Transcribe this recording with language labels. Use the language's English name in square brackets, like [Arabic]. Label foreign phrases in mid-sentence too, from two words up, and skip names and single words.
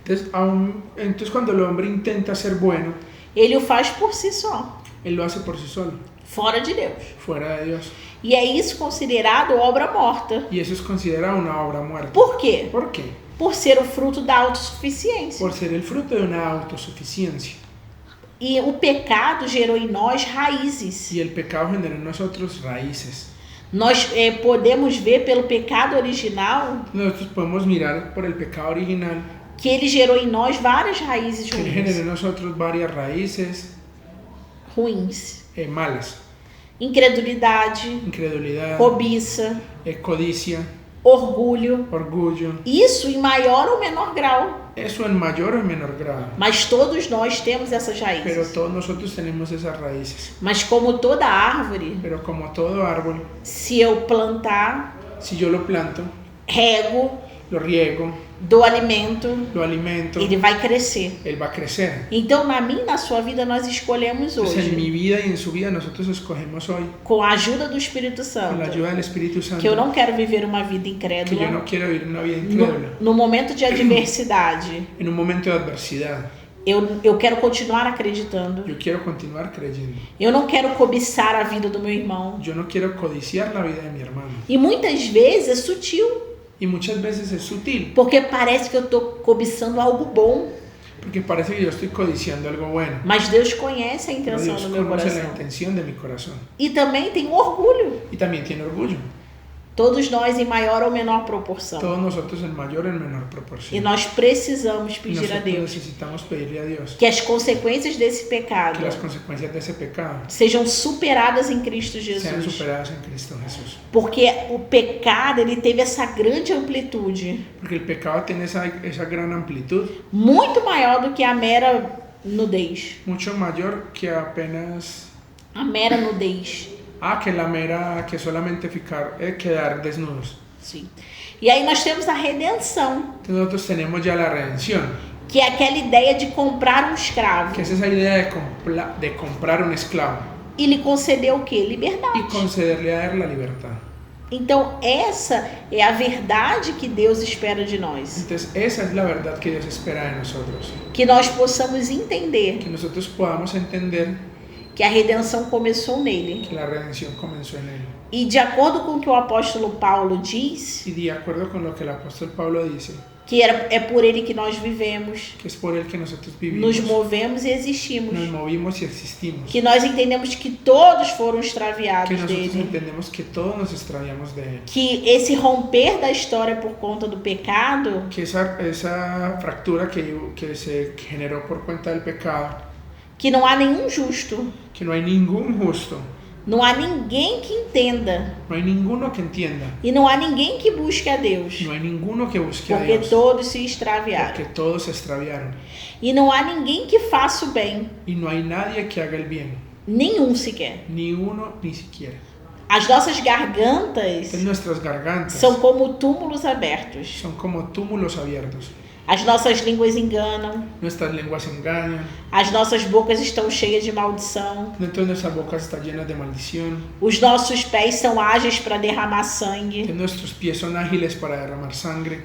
[Spanish] Entonces cuando el hombre intenta ser bueno, [Portuguese] ele o faz por si só, [Spanish] él lo hace por sí solo, [Portuguese] fora de Deus. [Spanish] fuera de Dios. [Portuguese] E é isso considerado obra morta. [Spanish] Y eso es considerado una obra muerta. [Portuguese] Por quê? [Spanish] ¿Por qué? [Portuguese] Por ser o fruto da autossuficiência. [Spanish] Por ser el fruto de una autosuficiencia. [Portuguese] E o pecado gerou em nós raízes. [Spanish] Y el pecado generó en nosotros raíces. [Portuguese] Nós podemos ver pelo pecado original [Spanish] Nosotros podemos mirar por el pecado original [Portuguese] que ele gerou em nós várias raízes [Spanish] que generó en [Portuguese] ruins. [Spanish] nosotros varias raíces malas. [Portuguese] Incredulidade, [Spanish] Incredulidad, [Portuguese] cobiça, [Spanish] codicia, [Portuguese] orgulho. [Spanish] orgullo. [Portuguese] Isso em maior ou menor grau. [Spanish] Eso en mayor o en menor grado. [Portuguese] Mas todos nós temos essas [Spanish] Pero [Portuguese] raízes. [Spanish] todos nosotros tenemos esas raíces. [Portuguese] Mas como toda árvore, [Spanish] Pero como todo árbol, [Portuguese] se eu plantar, [Spanish] si yo lo planto, [Portuguese] rego [Spanish] lo riego, [Portuguese] dou alimento, [Spanish] lo alimento, [Portuguese] ele vai crescer. [Spanish] él va a crecer. [Portuguese] Então, na minha e na sua vida, nós escolhemos [Spanish] Entonces, en mi [Portuguese] hoje, [Spanish] vida y en su vida nosotros escogemos hoy, [Portuguese] com a ajuda do Espírito [Spanish] con [Portuguese] Santo, [Spanish] la ayuda del Espíritu Santo, [Portuguese] que eu não quero viver uma vida [Spanish] que yo [Portuguese] incrédula. [Spanish] no quiero vivir una vida incrédula. [Portuguese] No momento de adversidade, [Spanish] En un momento de adversidad, [Portuguese] eu quero continuar acreditando. [Spanish] yo quiero continuar creyendo. [Portuguese] Eu não quero cobiçar a vida do meu irmão. [Spanish] Yo no quiero codiciar la vida de mi hermano. [Portuguese] E muitas vezes é sutil, [Spanish] Y muchas veces es sutil, [Portuguese] porque parece que eu estou cobiçando algo bom. [Spanish] porque parece que yo estoy codiciando algo bueno. [Portuguese] Mas Deus conhece a [Spanish] Pero [Portuguese] intenção [Spanish] Dios [Portuguese] do meu [Spanish] conoce la [Portuguese] coração. [Spanish] intención de mi corazón. [Portuguese] E também tem orgulho. [Spanish] Y también tiene orgullo. [Portuguese] Todos nós em maior ou menor proporção. [Spanish] Todos nosotros en mayor o en menor [Portuguese] E [Spanish] proporción. [Portuguese] nós precisamos [Spanish] Y [Portuguese] pedir a [Spanish] nosotros [Portuguese] Deus [Spanish] necesitamos pedirle a Dios [Portuguese] que as consequências desse [Spanish] que [Portuguese] pecado [Spanish] las consecuencias de ese pecado [Portuguese] sejam superadas em Cristo [Spanish] sean [Portuguese] Jesus. [Spanish] superadas en Cristo Jesús. [Portuguese] Porque o pecado, ele teve essa grande amplitude, [Spanish] Porque el pecado tiene esa gran amplitud, [Portuguese] muito maior do que a mera nudez. [Spanish] mucho mayor que apenas... [Portuguese] A mera nudez. [Spanish] que la mera, que solamente quedar desnudos. [Portuguese] Sim. E aí nós temos a redenção, [Spanish] Entonces nosotros tenemos ya la redención, [Portuguese] que é aquela ideia de comprar um escravo [Spanish] que es esa idea de comprar un esclavo [Portuguese] e lhe conceder o quê? [Spanish] y [Portuguese] Liberdade. [Spanish] concederle a él la libertad. [Portuguese] Então essa é a verdade que Deus espera de nós. [Spanish] Entonces esa es la verdad que Dios espera de nosotros, [Portuguese] Que nós possamos entender [Spanish] que nosotros podamos entender [Portuguese] que a redenção começou nele. [Spanish] que la redención comenzó en él. [Portuguese] E de acordo com o que o apóstolo Paulo diz, [Spanish] Y de acuerdo con lo que el apóstol Pablo dice, [Portuguese] que é por ele que nós vivemos, [Spanish] que es por él que nosotros [Portuguese] nos [Spanish] vivimos, [Portuguese] movemos e existimos. [Spanish] nos movimos y existimos, [Portuguese] Que nós entendemos que todos foram [Spanish] que [Portuguese] extraviados [Spanish] nosotros [Portuguese] dele. [Spanish] entendemos que todos nos extraviamos de él, [Portuguese] Que esse romper da história por conta do pecado [Spanish] que esa fractura que se generó por cuenta del pecado, [Portuguese] que não há nenhum justo, [Spanish] que no hay ningún justo, [Portuguese] não há ninguém que entenda [Spanish] no hay ninguno que entienda, [Portuguese] e não há ninguém que busque a Deus, [Spanish] no hay ninguno que busque a [Portuguese] porque [Spanish] Dios, [Portuguese] todos se extraviaram. [Spanish] porque todos se extraviaron, [Portuguese] E não há ninguém que faça o bem, [Spanish] y no hay nadie que haga el bien, [Portuguese] nenhum sequer. [Spanish] ni uno ni siquiera. [Portuguese] As nossas gargantas [Spanish] En nuestras gargantas [Portuguese] são como túmulos abertos. [Spanish] son como túmulos abiertos, [Portuguese] As nossas línguas enganam, [Spanish] nuestras lenguas engañan, [Portuguese] as nossas bocas estão cheias de maldição, [Spanish] dentro de nuestras bocas está llena de maldición, [Portuguese] os nossos pés são ágeis para derramar sangue. [Spanish] que nuestros pies son ágiles para derramar sangre.